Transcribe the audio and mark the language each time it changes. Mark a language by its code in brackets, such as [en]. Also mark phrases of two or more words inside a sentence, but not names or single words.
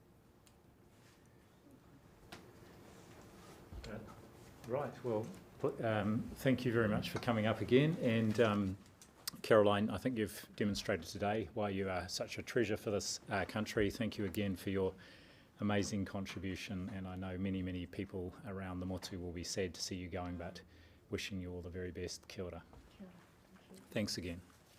[en] Right, well, thank you very much for coming up again, and Caroline, I think you've demonstrated today why you are such a treasure for this country. Thank you again for your amazing contribution, and I know many, many people around the motu will be sad to see you going, but wishing you all the very best. [mi] Kia ora. Kia ora. [en] Thank you. Thanks again.